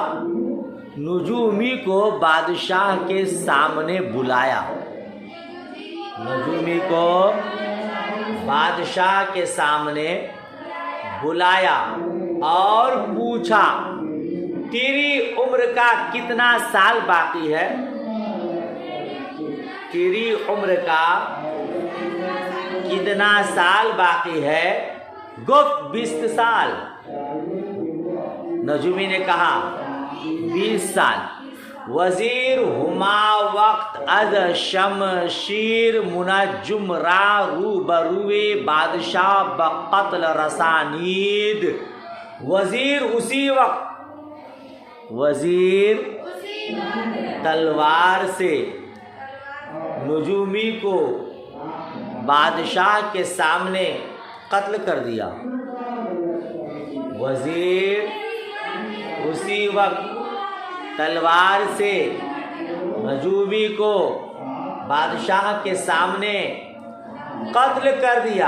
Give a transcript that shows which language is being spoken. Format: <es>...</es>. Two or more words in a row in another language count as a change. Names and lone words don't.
<ur>نجومی کو بادشاہ کے سامنے بلایا، نجومی کو بادشاہ کے سامنے بلایا اور پوچھا، تیری عمر کا کتنا سال باقی ہے؟ تیری عمر کا کتنا سال باقی ہے؟ گفت 20 سال۔ نجومی نے کہا 20 سال۔</ur> <fa>وزیر ہما وقت از شمشیر منجم را روبروے بادشاہ بقتل رسانید۔</fa> <ur>وزیر تلوار سے نجومی کو بادشاہ کے سامنے قتل کر دیا۔ وزیر اسی وقت تلوار سے نجومی کو بادشاہ کے سامنے قتل کر دیا۔</ur>